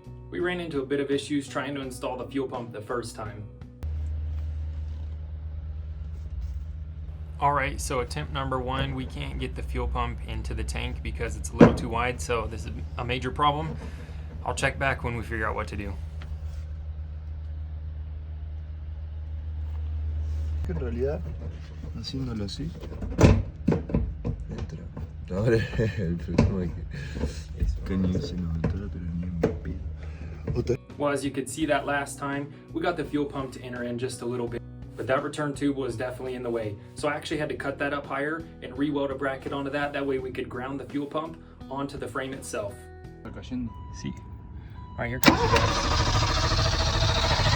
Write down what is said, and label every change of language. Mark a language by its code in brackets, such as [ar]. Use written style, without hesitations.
[en] We ran into a bit of issues trying to install the fuel pump the first time. All right, so attempt number one, we can't get the fuel pump into the tank because it's a little too wide, so this is a major problem. I'll check back when we figure out what to do. [es] En realidad, haciéndolo así, entra. Ahora el problema es que ni se nos entra, pero ni un pedo. [en] Well, as you could see that last time, we got the fuel pump to enter in just a little bit, but that return tube was definitely in the way. So I actually had to cut that up higher and re-weld a bracket onto that. That way we could ground the fuel pump onto the frame itself. [es] Está cayendo. [en] See. All right, here comes the gas.